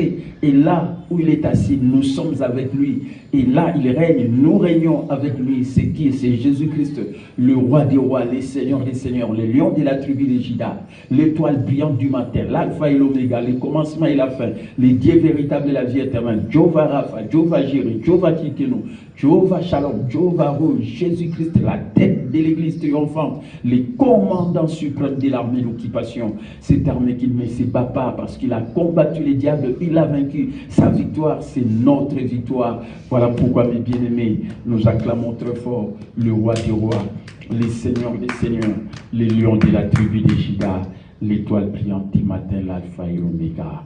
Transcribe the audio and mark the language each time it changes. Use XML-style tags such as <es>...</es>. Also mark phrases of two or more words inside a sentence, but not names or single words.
<fr>Et là où il est assis, nous sommes avec lui. Et là, il règne, nous régnons avec lui. C'est qui? C'est Jésus-Christ, le roi des rois, les seigneurs, le lion de la tribu de Juda, l'étoile brillante du matin, l'alpha et l'oméga, le commencement et la fin, le Dieu véritable et la vie éternelle, Jehovah Rapha, Jehovah Jireh, Jehovah Tikenu, Jehovah Shalom, Jehovah Rouge, Jésus-Christ, la tête de l'église triomphante, le commandant suprême de l'armée d'occupation. Cette armée qu'il ne se bat pas parce qu'il a combattu les diables, il a vaincu. Sa victoire, c'est notre victoire. Voilà pourquoi, mes bien-aimés, nous acclamons très fort le roi des rois, les seigneurs des seigneurs, les lions de la tribu de Juda, l'étoile brillante du matin, l'alpha et l'oméga.</fr>